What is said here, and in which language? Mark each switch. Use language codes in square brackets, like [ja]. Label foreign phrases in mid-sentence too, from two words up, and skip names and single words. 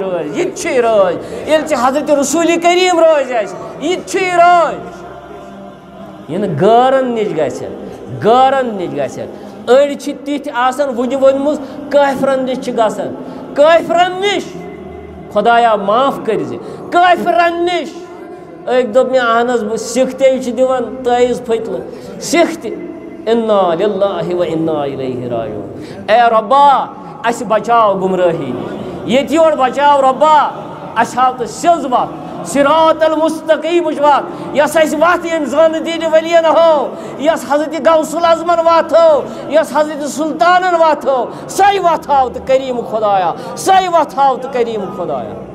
[ks] رٲزۍ یہِ تہِ چھُے رٲزۍ ییٚلہِ ژےٚ حضرت رسوٗلِ کریٖم رٲزۍ آسہِ یہِ تہِ چھُے رٲزۍ یہِ نہٕ غٲرن نِش گژھِ أڑۍ چھِ تِتھۍ آسان وُنہِ ؤنمٕژ کٲفرن نِش چھِ گژھان کٲفرن نِش خۄدایا معاف کٔرزِ کٲفرن نِش أکۍ دوٚپ مےٚ اہن حظ بہٕ سِکھ تے چھِ دِوان تٲیٖز پھٔتلہٕ سِکھ تہِ [ar] اِنا لِلّٰہِ و اِنا اِلیہِ راجعوٗن [ks] اے رۄبا اَسہِ بچاو گمرٲہی نِش ییٚتہِ یورٕ بچاو رۄبا اَسہِ ہاو تہٕ سیٚز وَتھ [ar] صراط المستقیٖمٕچ [ks] وَتھ یۄس اَسہِ وَتھ ییٚمہِ زٲنہٕ دیٖنہِ ؤلین ہٲو یۄس حضرت غوث العظمن وَتھ ہٲو یۄس حضرت سُلطانن وَتھ ہٲو سۄے وَتھ ہاو تہٕ کریٖم خۄدایا سۄے وَتھ ہاو تہٕ کریٖم خۄدایا